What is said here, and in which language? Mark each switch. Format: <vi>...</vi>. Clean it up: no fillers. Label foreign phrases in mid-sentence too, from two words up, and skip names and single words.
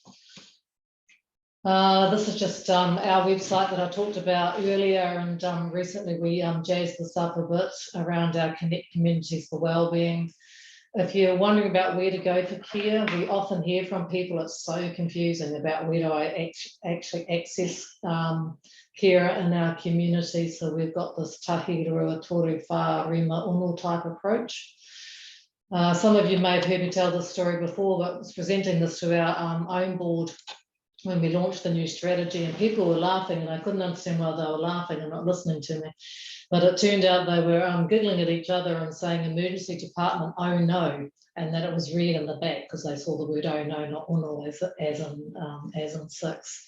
<en>This is just our website that I talked about earlier, and recently we jazzed this up a bit around our Connect Communities for Wellbeing. If you're wondering about where to go for care, we often hear from people it's so confusing about where do I actually access care in our community. So we've got this</en> <mi>tahi rua toru wha rima unu</mi> <en>type approach. Some of you may have heard me tell this story before, but I was presenting this to our own board when we launched the new strategy, and people were laughing, and I couldn't understand why they were laughing and not listening to me. But it turned out they were giggling at each other and saying emergency department, oh no, and that it was red in the back because they saw the word oh no, not unu as in six.</en>